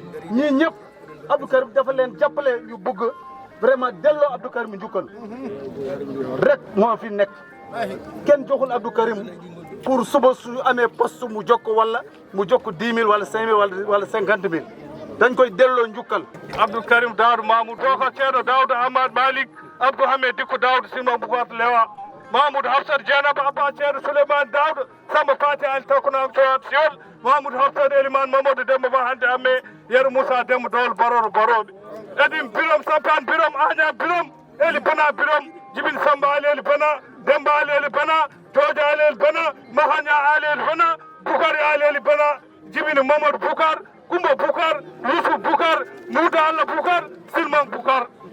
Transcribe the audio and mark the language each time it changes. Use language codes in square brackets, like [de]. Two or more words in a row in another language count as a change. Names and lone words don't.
[wo] Ñii ñëpp Abdou Karim dafa leen jàppale, ñu bëgg vraiment delloo Abdou Karim njukkal. Rek moo fi nekk. Kenn joxul Abdou Karim pour suba su amee poste mu jokk wala mu jokk [fr] dix mille [wo] wala [fr] cinq mille [wo] wala, wala [fr] cinquante mille. [wo] Dañ koy delloo njukkal. Abdou Karim Daoud Mamoud, Boko Ceerno Daoud Ahmad Malik, Abdou Hamid Dicko Daoud, Simon Boubacar Lewa, Mamoud Hafsat Dieynaba, Abba Ceerno Souleymane Daoud, Samba Fati Ali Takuna am Coat Siol, Mamoud Hafsat Eliman Mamadou Demba Ba hande amme, Yero Moussa Demba Dol Baroro Baroɓe. Edim Birom, Sampan Birom, Agnam Birom, Eli Bana Birom, Jibin Samba Ali Eli Bana, Demba Ali Eli Bana, Jojo Ali Eli Bana, Mahania Ali Eli Bana, Bukari Ali Eli Bana, Jibin Mamadou Bukar, Kumba Bukar, Yusuf Bukar, Mouda Allah Bukar, Silman Bukar.